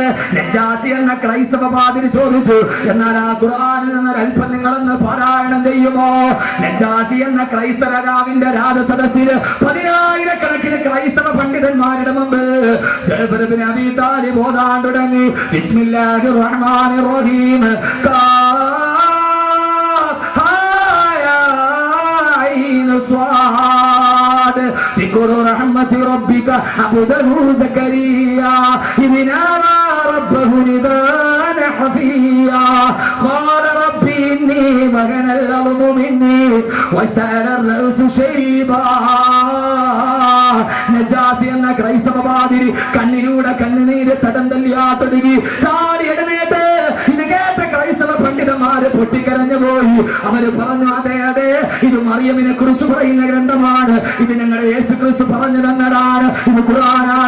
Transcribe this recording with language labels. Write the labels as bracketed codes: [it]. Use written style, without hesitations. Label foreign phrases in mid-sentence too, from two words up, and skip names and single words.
[ml] നജാഷി എന്ന ക്രൈസ്തവ പാതിരി ചോദിച്ചു, എന്നാൽ ആ ഖുർആനിൽ നിന്ന് അല്പം നിങ്ങളൊന്ന് പാരായണം ചെയ്യുമോ? നജാഷി എന്ന ക്രൈസ്തവ രാജാവിന്റെ രാജസദസ്സിൽ 10,000-കണക്കിന് ക്രൈസ്തവ പണ്ഡിതന്മാരുടെ മുമ്പ് ജഅഫർ ബിൻ അബീ താലിബ് ഓതാൻ തുടങ്ങി. [ar] بسم الله الرحمن الرحيم. ذكر رحمة ربك عبده زكريا إذ نادى ربه نداء خفيا قال رب إني وهن العظم مني واشتعل الرأس شيبا. [ml] നജാസി എന്ന ക്രൈസ്തവ പാതിരി കണ്ണിലൂടെ കണ്ണുനീര് തടം തല്ലിയാത്തൊടുങ്ങി ചാടി എഴുന്നേറ്റ്. ഇത് കേട്ട ക്രൈസ്തവ പണ്ഡിതന്മാര് പൊട്ടിക്കരഞ്ഞു പോയി. അവര് പറഞ്ഞു, അതെ അതെ, ഇത് മറിയമിനെ കുറിച്ച് പറയുന്ന ഗ്രന്ഥമാണ്, ഇത് ഞങ്ങളുടെ യേശു ക്രിസ്തു പറഞ്ഞു തന്നതാണ്, ഇത് ഖുർആനാണ്.